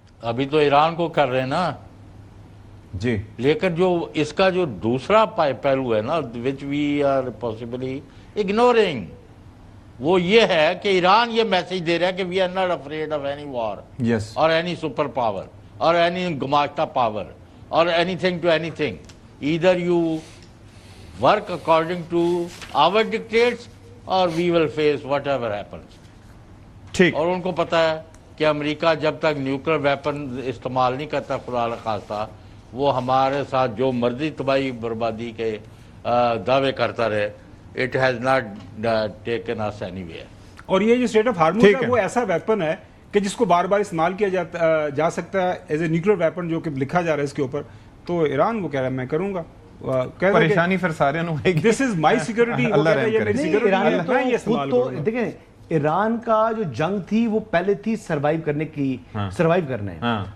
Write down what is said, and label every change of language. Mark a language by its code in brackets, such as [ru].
[ur] ابھی تو ایران کو کر رہے ہیں نا جی, لیکن جو اس کا جو دوسرا پہلو ہے نا, [en] which we are possibly ignoring, [ur] وہ یہ ہے کہ ایران یہ میسج دے رہا ہے کہ [en] we are not afraid of any war yes, or any super power or any گماشتہ power or anything to anything. Either you work according to our dictates or we will face whatever happens. [ur] ٹھیک. اور ان کو پتہ ہے کہ امریکہ جب تک nuclear weapon استعمال نہیں کرتا خدا نخواستہ, وہ ہمارے ساتھ جو مرضی تباہی بربادی کے دعوے کرتا رہے. [en] It has not taken us anywhere. [ur] اور یہ جو اسٹریٹ آف ہارموز ہے وہ ایسا ویپن ہے کہ جس کو بار بار استعمال کیا جا سکتا ہے [en] as a nuclear weapon, [ur] جو کہ لکھا جا رہا ہے اس کے اوپر. تو ایران کو کہہ رہا ہے میں کروں گا, پریشانی پھر سارے نو ہے. [en] this is my security, [ur] میں یہ استعمال تو دیکھیں ایران کا جو جنگ تھی وہ پہلے تھی سروائیو کرنے کی, سروائیو کرنا ہے.